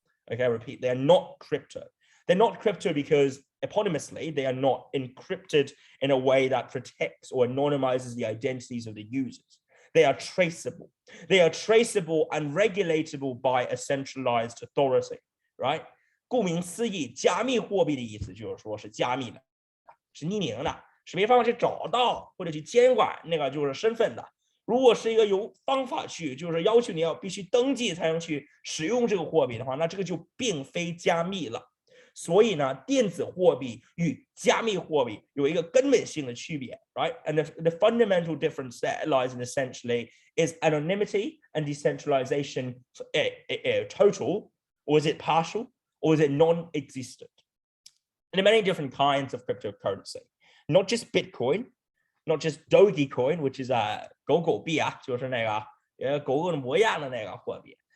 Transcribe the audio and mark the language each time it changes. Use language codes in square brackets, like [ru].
[en] I repeat, they're not crypto. They're not crypto because eponymously, they are not encrypted in a way that protects or anonymizes the identities of the users. They are traceable. They are traceable and regulatable by a centralized authority, right? [zh] 顾名思义，加密货币的意思就是说是加密的，是匿名的，是没办法去找到或者去监管那个就是身份的。如果是一个有方法去，就是要求你要必须登记才能去使用这个货币的话，那这个就并非加密了。所以呢，电子货币与加密货币有一个根本性的区别 ，right? [en] And the fundamental difference there lies in essentially is anonymity and decentralization total, or is it partial, or is it non-existent? And there are many different kinds of cryptocurrency, not just Bitcoin, not just Dogecoin, which is [zh] 狗狗币啊，就是那个狗狗的模样的那个货币。